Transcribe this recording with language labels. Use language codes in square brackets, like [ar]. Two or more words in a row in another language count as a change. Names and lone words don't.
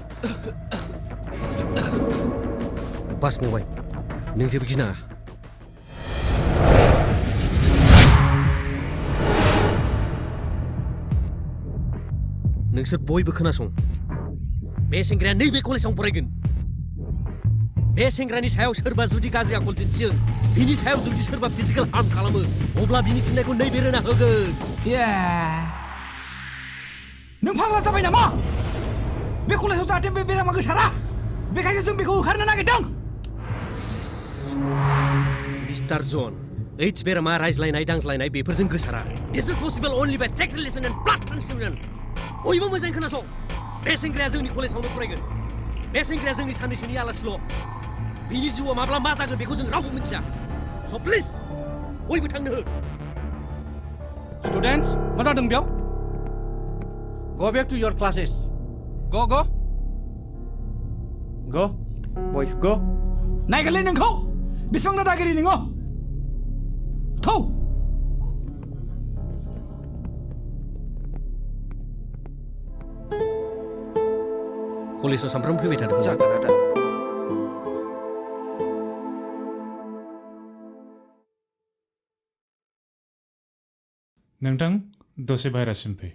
[brx] बास फंबाय नों जेबो गिनाङा नोंसोर बयबो खोनासं बे सेंग्राया नैबे कलेजाव फरायगोन बे सेंग्रानि सायाव सोरबा जुदि गाज्रि आखल दिन्थियो बिनि सायाव जुदि सोरबा फिजिकेल हार्म खालामो अब्ला बिनि फिननायखौ नैबे रोना होगोन नों फाग्ला जाबाय नामा बे कलेजाव जाहाथे बे बेरामा गोसारा बेखायनो जों बेखौ होखारनो नागिरदों मिस्टार जन एड्स बेरामा रायज्लायनाय दांज्लायनाय बेफोरजों गोसारा [en] This is possible only by sex relation and blood transfusion [brx] बयबो मोजाङै खोनासं बे सेंग्राया जोंनि कलेजावनो फरायगोन बे सेंग्राया जोंनि साननैसोनि आलासिल' बिनि जिउआ माब्ला मा जागोन बेखौ जों रावबो मिथिया स' प्लिज बयबो थांनो हो स्टुडेन्टस मा जादों बेयाव [en] Go back to your classes. Go boys go [brx] नायगोनलै नोंखौ बेसेबां दादागिरि नोङो थौ कलेजाव सामफ्रामबो फैबाय थादों जागोन आदा नोंथां दसे बाहेरासिम फै